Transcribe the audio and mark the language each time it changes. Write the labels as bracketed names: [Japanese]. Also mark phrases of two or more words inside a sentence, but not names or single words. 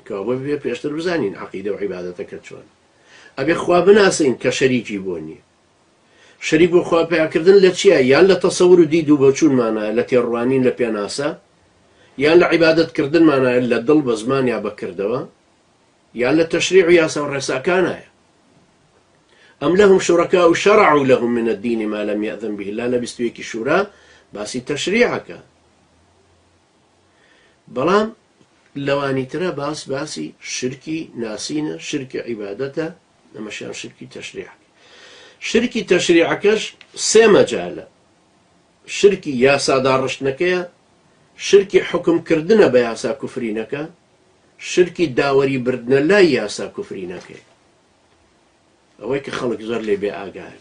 [Central Kurdish] کەوا بۆ بێ پێشتر بزانین عەقیدە و عیبادەتەکە چۆن ئەبێ خوا بناسین کە شەریکی بۆ نییە شەریک بۆ خوا پیاکردن لە چییە یان لە تەسەور و دید و بۆچوونمانایە لە تێڕوانین لە پێناسە یان لە عیبادەتکردنمانایە لە دڵ بە زمان یا بەکردەوە یان لە تەشریع و یاسا و ڕێساکانایە ئەم [Arabic] لەهم شوڕەکاء شەرعوا لەهم من الدین ما لم یأذن به الله [Central Kurdish] لە 21 شورا باسی تەشریعەکە بەڵام لەوانی ترە باسی شرکی ناسینە شرکی عیبادەتە ئەمەشیان شرکی تەشریعەکە شرکی تەشریعەکەش سێ مەجالە شرکی یاسا داڕشتنەکەیە شرکی حکمکردنە بە یاسا کوفرینەکە شرکی داوەری بردنە لای یاسا کوفرینەکەی ئەوەی کە خەڵک زۆر لێ بێ ئاگای